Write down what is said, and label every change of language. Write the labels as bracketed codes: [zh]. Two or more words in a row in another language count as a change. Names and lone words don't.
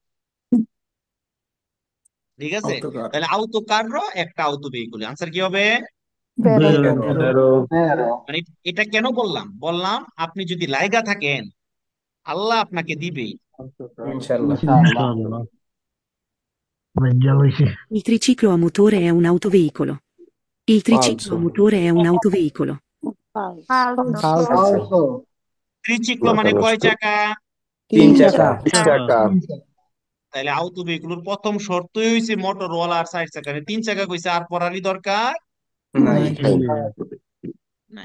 [bn] ঠিক আছে। অটোকার তাহলে আউতো কারো একটা আউতো ভেহিকুল, আনসার কি হবে? বেরো। মানে এটা কেন বললাম, আপনি যদি লাইগা থাকেন আল্লাহ আপনাকে দিবেই। ইনশাল্লাহ [it] ইনশাআল্লাহ। Meglio così. Il triciclo a motore è un autoveicolo. Il triciclo a Falso. motore è un autoveicolo. [bn] ফালসো ত্রিচিক্লো মাথা মানে কয় নষ্ট চাকা? তিন চাকা টাকা তাহলে আউতো ভেহিকুলের প্রথম শর্তই হইছে মোটরওয়ালা আর চার চাকা, তিন চাকা কইছে, আর পড়ারই দরকার নাই নাই।